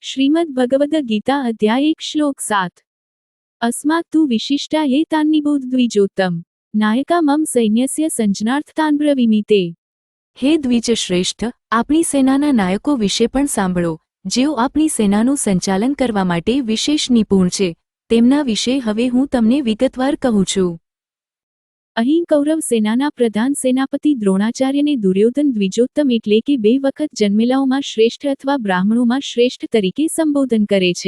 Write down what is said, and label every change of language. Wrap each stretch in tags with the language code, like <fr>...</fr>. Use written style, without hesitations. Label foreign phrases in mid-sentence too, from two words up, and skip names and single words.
<sa>श्रीमद् भगवद गीता अध्याय 1 श्लोक 7 अस्मात् तु विशिष्टा ये तान्निबोधद्विजोत्तम नायका मम सैन्यस्य संजनार्थ तान् ब्रवीमि ते।</sa> <gu>हे દ્વિજશ્રેષ્ઠ, આપણી સેનાના નાયકો વિશે પણ સાંભળો, જેઓ આપણી સેનાનું સંચાલન કરવા માટે વિશેષ નિપુણ છે. તેમના વિશે હવે હું તમને વિગતવાર કહું છું. અહીં કૌરવ સેનાના પ્રધાન સેનાપતિ દ્રોણાચાર્યને દુર્યોધન દ્વિજોત્તમ એટલે કે 2 વખત જન્મેલાઓમાં શ્રેષ્ઠ અથવા બ્રાહ્મણોમાં શ્રેષ્ઠ તરીકે સંબોધન કરે છે.</gu>